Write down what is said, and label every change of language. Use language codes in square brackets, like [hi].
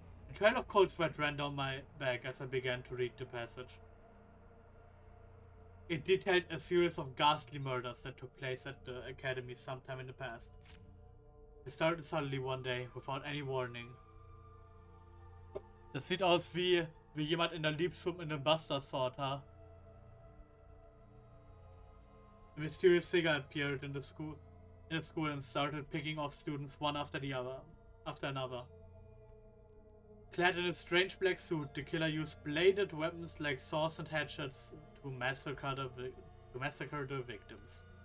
[en] A trail of cold sweat ran down my back as I began to read the passage. It detailed a series of ghastly murders that took place at the academy sometime in the past. It started suddenly one day, without any warning. [de] Das sieht aus wie jemand in der Liebesfilm in einem Bastard Sword, huh? [en] A mysterious figure appeared in the school and started picking off students one after another. Clad in a strange black suit, the killer used bladed weapons like saws and hatchets to massacre the victims.